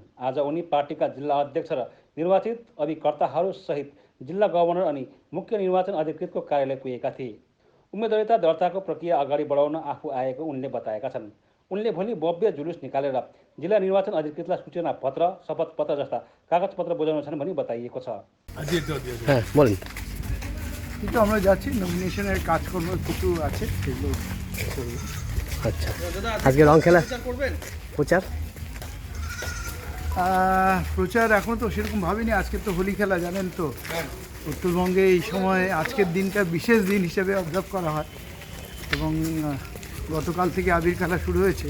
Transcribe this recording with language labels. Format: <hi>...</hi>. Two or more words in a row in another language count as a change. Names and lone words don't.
<ne>आज उनी पार्टीका जिल्ला अध्यक्ष र निर्वाचित अभिकर्ताहरूसहित जिल्ला गभर्नर अनि मुख्य निर्वाचन अधिकृतको कार्यालय पुगेका थिए। उम्मेद्वारिता दर्ताको प्रक्रिया अगाडि बढाउन आफू आएको उनले बताएका छन्। उनले भोलि भव्य जुलुस निकालेर जिल्ला निर्वाचन अधिकृतलाई सूचना पत्र, शपथ पत्र जस्ता कागजपत्र बुझाउनेछन् भनी बताइएको छ।</ne> <bn>কিন্তু আমরা যাচ্ছি, নমিনেশনের কাজকর্ম কিছু আছে সেগুলো করব। আচ্ছা, আজকে রং খেলা প্রচার প্রচার এখন তো সেরকম ভাবিনি। আজকে তো হোলি খেলা, জানেন তো উত্তরবঙ্গে এই সময় আজকের দিনটা বিশেষ দিন হিসেবে অবজার্ভ করা হয় এবং গতকাল থেকে আবির খেলা শুরু হয়েছে।</bn>